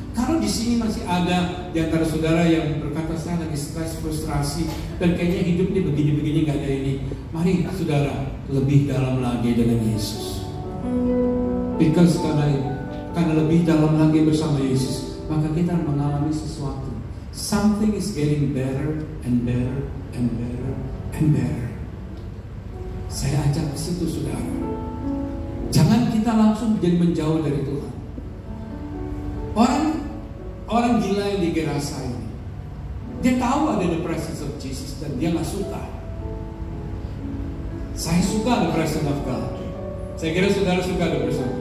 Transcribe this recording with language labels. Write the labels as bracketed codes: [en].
[id] Kalau di sini masih ada di antara saudara yang berkata, saya lagi stres, frustrasi, dan kayaknya hidup ini begini-begini, gak ada ini. Mari saudara lebih dalam lagi dengan Yesus. Because karena lebih dalam lagi bersama Yesus, maka kita mengalami sesuatu. [en] Something is getting better and better and better and better. [id] Saya ajak ke situ, saudara. Jangan kita langsung jadi menjauh dari Tuhan. Orang gila yang di Gerasa ini, dia tahu ada [en] the presence of Jesus [id] dan dia nggak suka. Saya suka [en] the presence of God. [id] Saya kira saudara suka [en] the presence.